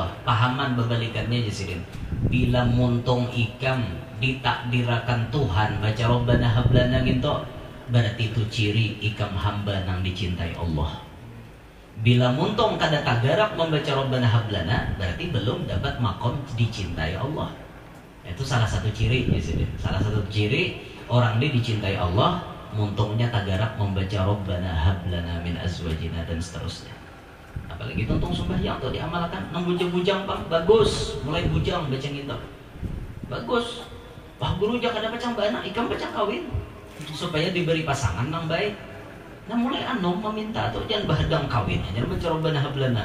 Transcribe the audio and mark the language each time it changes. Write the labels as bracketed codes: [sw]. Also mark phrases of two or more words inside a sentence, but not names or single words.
[bjn] Pahaman berbalikannya Jersidin, bila muntung ikam ditakdirakan Tuhan baca [ar] Rabbana hablana [bjn] gitu, berarti itu ciri ikam hamba yang dicintai Allah. Bila muntung kada tagarak membaca [ar] Rabbana hablana, [bjn] berarti belum dapat makom dicintai Allah. Itu salah satu ciri Jersidin. Salah satu ciri orang ini dicintai Allah, muntungnya tagarak membaca [ar] Rabbana hablana min azwajina [bjn] dan seterusnya. Apalagi tuntung sembahyang tuh diamalkan nang bujang-bujang Bang, bagus. Mulai bujang baca gitu. Bagus. Wah guru jangan ada baca anak, ikam baca kawin supaya diberi pasangan nang baik. Nah mulai meminta tuh jangan bahadang kawin, jangan baca [ar] Rabbana hablana.